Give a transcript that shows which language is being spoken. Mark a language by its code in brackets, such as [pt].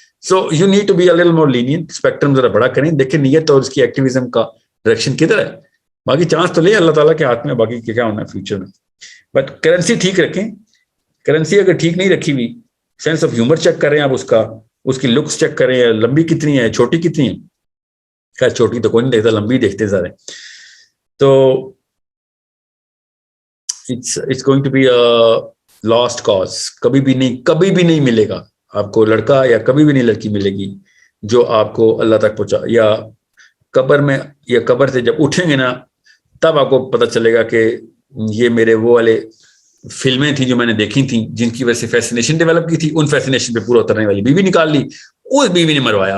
[en] So you need to be a little more lenient. [ur] Spectrum ذرا بڑا کریں, دیکھیں نیت اور اس کی ایکٹیویزم کا ڈائریکشن کدھر ہے. باقی چانس تو لیں اللہ تعالیٰ کے ہاتھ میں, باقی کیا ہونا ہے فیوچر میں. بٹ کرنسی ٹھیک رکھیں. کرنسی اگر ٹھیک نہیں رکھی ہوئی, سینس آف ہیومر چیک کریں آپ, اس کی لکس چیک کریں, لمبی کتنی ہے, چھوٹی کتنی ہے. خیر چھوٹی تو کوئی نہیں دیکھتا, لمبی دیکھتے سارے. [en] تو it's going to be a lost cause. [ur] کبھی بھی نہیں ملے گا آپ کو لڑکا, یا کبھی بھی نہیں لڑکی ملے گی جو آپ کو اللہ تک پہنچا. یا قبر میں, یا قبر سے جب اٹھیں گے نا تب آپ کو پتہ چلے گا کہ یہ میرے وہ والے فلمیں تھیں جو میں نے دیکھی تھیں جن کی وجہ سے فیسینیشن ڈیولپ کی تھی, ان فیسینیشن پہ پورا اترنے والی بیوی نکال لی, اس بیوی نے مروایا.